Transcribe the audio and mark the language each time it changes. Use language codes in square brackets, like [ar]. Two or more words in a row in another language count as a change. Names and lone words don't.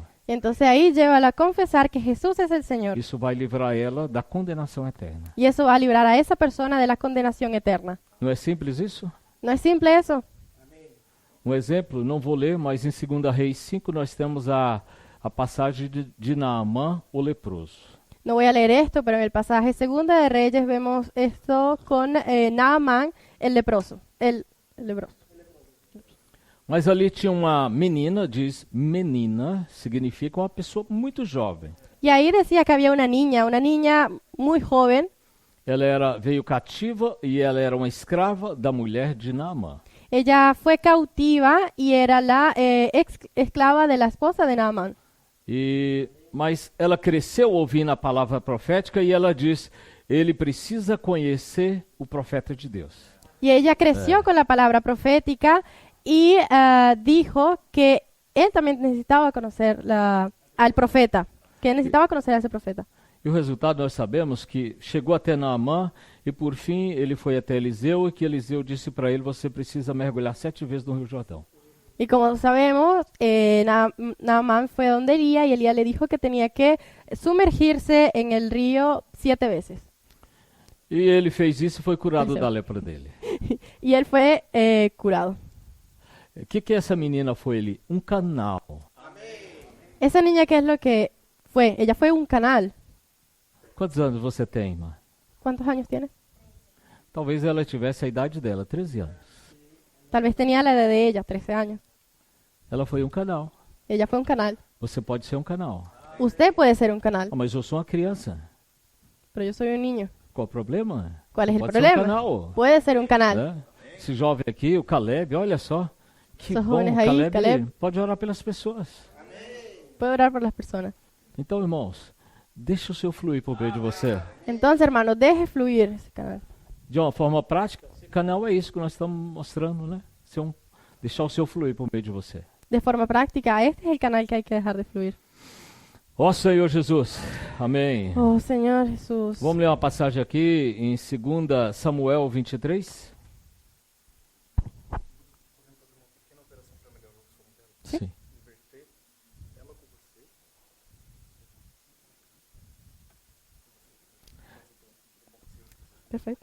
[es] Y entonces ahí llévala a confesar que Jesús es el Señor. [pt] Isso vai livrar ela da condenação eterna. [es] Y eso va a librar a esa persona de la condenación eterna. [pt] Não é simples isso? [es] ¿No es simple eso? [pt] Um exemplo, não vou ler, mas em 2 Reis 5 nós temos a passagem de Naamã, o leproso. [es] No voy a leer esto, pero en el pasaje Segunda de Reyes vemos esto con Naamán, el leproso. El leproso. [pt] Mas ali tinha uma menina, diz menina, significa uma pessoa muito jovem. [es] Y ahí decía que había una niña muy joven. [pt] Ela veio cativa e ela era uma escrava da mulher de Naamã. [es] Ella fue cautiva y era la esclava de la esposa de Naamán. [pt] Mas ela cresceu ouvindo a palavra profética e ela diz, ele precisa conhecer o profeta de Deus. [es] Y ella creció con la palabra profética y dijo que él también necesitaba conocer al profeta, que necesitaba conocer a ese profeta. [pt] E o resultado nós sabemos que chegou até Naamã e por fim ele foi até Eliseu e que Eliseu disse para ele, você precisa mergulhar 7 vezes no Rio Jordão. [es] Y como sabemos, Naamán fue donde Elías y Elías le dijo que tenía que sumergirse en el río 7 veces. [pt] E ele fez isso e foi curado Eliseu. da lepra dele. [es] Y él fue curado. [pt] O que essa menina foi ali? Um canal. [es] Esa niña, ¿qué es lo que fue? Ella fue un canal. [pt] Quantos anos você tem, irmã? [es] ¿Cuántos años tiene? [pt] Talvez ela tivesse a idade dela, 13 anos. [es] Tal vez tenía la edad de ella, 13 años. [pt] Ela foi um canal. [es] Ella fue un canal. [pt] Você pode ser um canal. [es] Usted puede ser un canal, [pt] Ah, mas eu sou uma criança. [es] pero yo soy un niño. [pt] Qual o problema? [es] ¿Cuál es el [pt] Pode [es] problema? [pt] ser um canal. [es] Puede ser un canal. [pt] Né? Esse jovem aqui, o Caleb, olha só. Que [es] Esos [pt] bom, [es] jóvenes ahí, Caleb. [pt] pode orar pelas pessoas. [es] Puede orar por las personas. [pt] Então, irmãos, deixa o seu fluir por meio de você. [es] Entonces, hermano, deje fluir ese canal. [pt] De uma forma prática, esse canal é isso que nós estamos mostrando, né? Deixar o seu fluir por meio de você. [es] De forma práctica, este es el canal que hay que dejar de fluir. [pt] Ó Senhor Jesus, amém. [es] Oh, Señor Jesús. [pt] Vamos ler uma passagem aqui em 2 Samuel 23. Sim. [es] Perfecto.